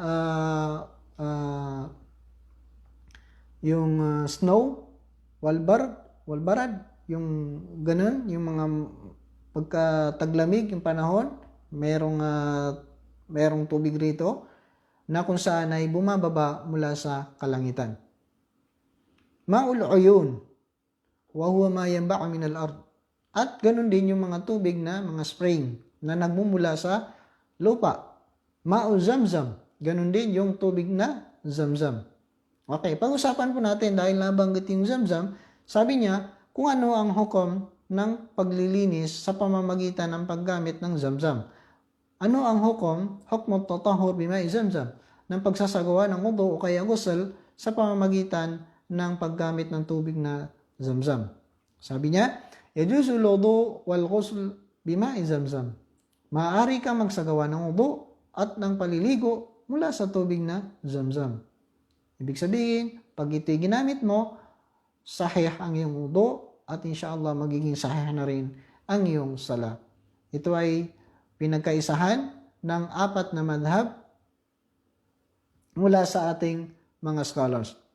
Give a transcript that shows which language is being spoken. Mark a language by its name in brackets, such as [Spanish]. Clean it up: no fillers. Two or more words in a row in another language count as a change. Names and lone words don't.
[Filipino] yung snow, walbarad, yung ganun, yung mga pagkataglamig, yung panahon, merong tubig rito na kung saan ay bumababa mula sa kalangitan. [Arabic] ماء العيون، وهو ما ينبع من الأرض. [Filipino] At ganun din yung mga tubig na mga spring na nagmumula sa lupa. [Arabic] ماء زمزم, [Filipino] ganun din yung tubig na zamzam. Okay, pag-usapan po natin dahil nabanggit yung zamzam, sabi niya kung ano ang hukom ng paglilinis sa pamamagitan ng paggamit ng zamzam. Ano ang hukom? [Arabic] حكم التطهر بماء زمزم, [Filipino] ng pagsasagawa ng wudu o kaya ghusl sa pamamagitan ng paggamit ng tubig na zamzam. Sabi niya, [Arabic] يجوز الوضوء والغسل بماء زمزم. [Filipino] Maaari kang magsagawa ng wudu at ng paliligo mula sa tubig na zamzam. Ibig sabihin, pag ito'y ginamit mo, sahih ang iyong wudu at insyaallah magiging sahih na rin ang iyong sala. Ito ay pinagkaisahan ng 4 na madhab mula sa ating mga scholars.